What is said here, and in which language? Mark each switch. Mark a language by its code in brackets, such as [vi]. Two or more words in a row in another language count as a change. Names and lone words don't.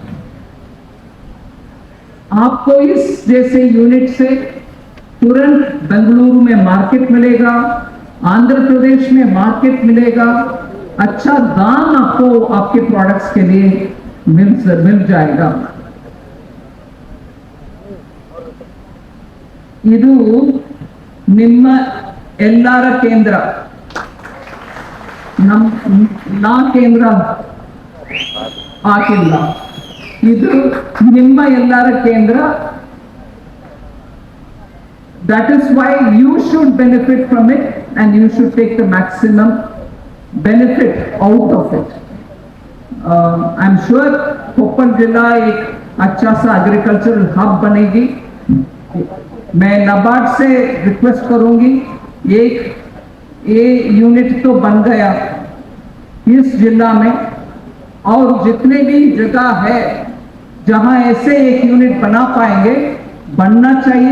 [hi] आपको इस जैसे यूनिट से तुरंत बेंगलुरु में मार्केट मिलेगा, आंध्र प्रदेश में मार्केट मिलेगा. अच्छा दाम आपको आपके प्रोडक्ट्स के लिए मिल जाएगा. [kn] ಇದು ನಿಮ್ಮ ಎಲ್ಲರ ಕೇಂದ್ರ, ನಾ ಕೇಂದ್ರ ಆಗಿಲ್ಲ, ಇದು ನಿಮ್ಮ ಎಲ್ಲರ ಕೇಂದ್ರ. [en] That is why you should benefit from it and you should take the maximum benefit out of it. I'm sure [hi] कोप्पल जिला एक अच्छा सा [en] agricultural hub [hi] बनेगी. मैं नाबार्ड से रिक्वेस्ट करूंगी, एक ये यूनिट तो बन गया इस जिला में, और जितने भी जगह है जहां ऐसे एक यूनिट बना पाएंगे बनना चाहिए.